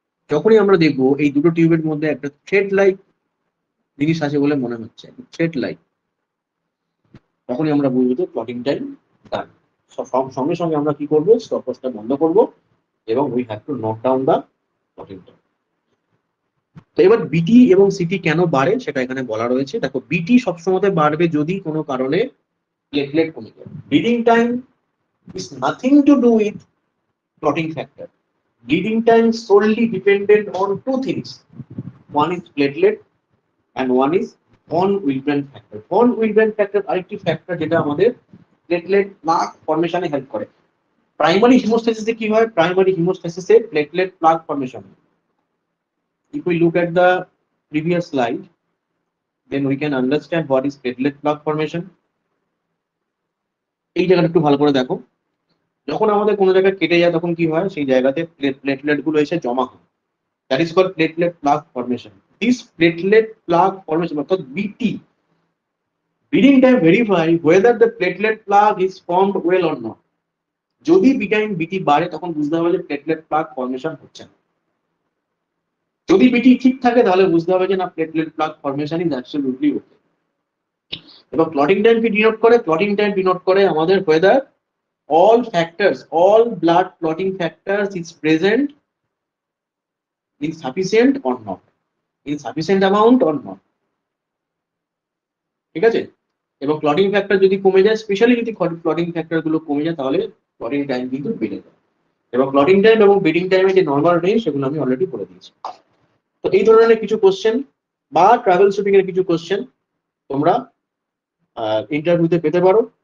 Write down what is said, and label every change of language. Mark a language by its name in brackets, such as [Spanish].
[Bangla] যখনই আমরা দেখবো এই দুটো টিউবের মধ্যে একটা থ্রেড লাইক জিনিস আছে বলে মনে হচ্ছে, থ্রেড লাইক, তখনই আমরা বুঝবো যে ক্লটিং টাইম ডান। সঙ্গে সঙ্গে আমরা কি করবো, স্টপওয়াচটা বন্ধ করবো এবং [English] We have to knock down the clotting time. [Bangla] তো এবার বিটি এবং সিটি কেন বাড়ে সেটা এখানে বলা রয়েছে। দেখো, বিটি সবসময় বাড়বে যদি কোনো কারণে প্লেটলেট কমে যায়। [English] Bleeding time is nothing to do with clotting factor. Bleeding time solely dependent on 2 things. One is platelet and one is von Willebrand factor. [Bangla] Von Willebrand factor আরেকটি ফ্যাক্টর যেটা আমাদের প্লেটলেট প্লাক ফর্মেশনে হেল্প করে। Primary হিমোস্ট্যাসিসে কি হয়, primary হিমোস্ট্যাসিসে platelet pluck formation. [English] If we look at the previous slide, then we can understand what is platelet plug formation. [Bangla] এই জায়গাটা একটু ভালো করে দেখো, যখন আমাদের কোনো জায়গায় কেটে যায় তখন কি হয়, সেই জায়গাতে প্লেটলেট গুলো এসে জমা হয়। [English] That is called platelet plug formation. This platelet plug formation অর্থাৎ BT, bleeding time verify whether the platelet plug is formed well or not. [Bangla] যদি বিটি বাড়ে তখন বুঝতে হবে যে প্লেটলেট প্লাগ ফর্মেশন হচ্ছে না। যদি বিটি ঠিক থাকে তাহলে বুঝতে হবে যে না, [English] Platelet plug formation is absolutely okay. [Bangla] এবং ক্লটিং টাইম কি ডিনোট করে, ক্লটিং টাইম ডিনোট করে আমাদের [English] whether all factors, all blood clotting factors is present in sufficient or not, in sufficient amount or not. [Bangla] ঠিক আছে? এবং ক্লটিং ফ্যাক্টর যদি কমে যায়, স্পেশালি যদি ক্লটিং ফ্যাক্টর গুলো কমে যায়, তাহলে ক্লটিং টাইম কিন্তু বেড়ে যায়। এবং ক্লটিং টাইম এবং ব্লিডিং টাইমের যে নর্মাল রেঞ্জ সেগুলো আমি অলরেডি বলে দিয়েছি। তো এই ধরনের কিছু কোশ্চেন বা ট্রাভেল শুটিং এর কিছু কোশ্চেন তোমরা ইন্টারভিউতে পেতে পারো।